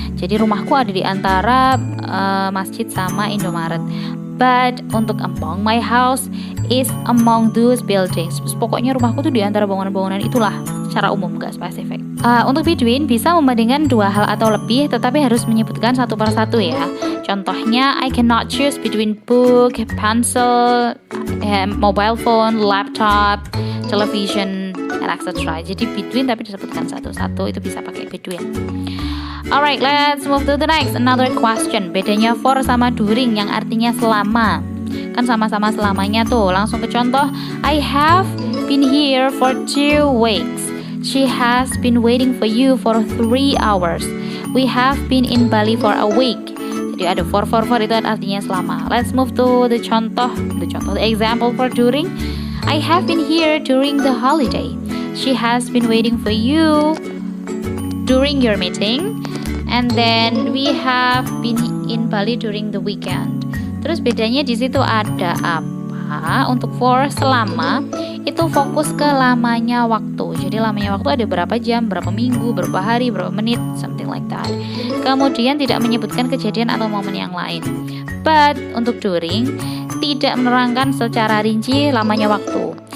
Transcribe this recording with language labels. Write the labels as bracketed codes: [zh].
[id] Jadi rumahku ada di antara masjid sama Indomaret. [en] But untuk among, my house is among those buildings. [id] Pokoknya rumahku tuh di antara bangunan-bangunan itulah, secara umum, gak spesifik. Untuk between bisa membandingkan dua hal atau lebih, tetapi harus menyebutkan satu persatu ya. [en] Contohnya, I cannot choose between book, pencil, mobile phone, laptop, television, and etc. [id] Jadi between tapi disebutkan satu-satu, itu bisa pakai between. [en] Alright, let's move to the next. Another question. [id] Bedanya for sama during yang artinya selama. Kan sama-sama selamanya tuh. Langsung ke contoh. [en] I have been here for 2 weeks. She has been waiting for you for 3 hours. We have been in Bali for a week. [id] Jadi ada for itu artinya selama. [en] Let's move to the example for during. I have been here during the holiday. She has been waiting for you during your meeting. And then we have been in Bali during the weekend. [id] Terus bedanya di situ ada apa? Untuk for selama itu fokus ke lamanya waktu. Jadi lamanya waktu ada berapa jam, berapa minggu, berapa hari, berapa menit, [en] something like that. [id] Kemudian tidak menyebutkan kejadian atau momen yang lain. But untuk during tidak menerangkan secara rinci lamanya waktu.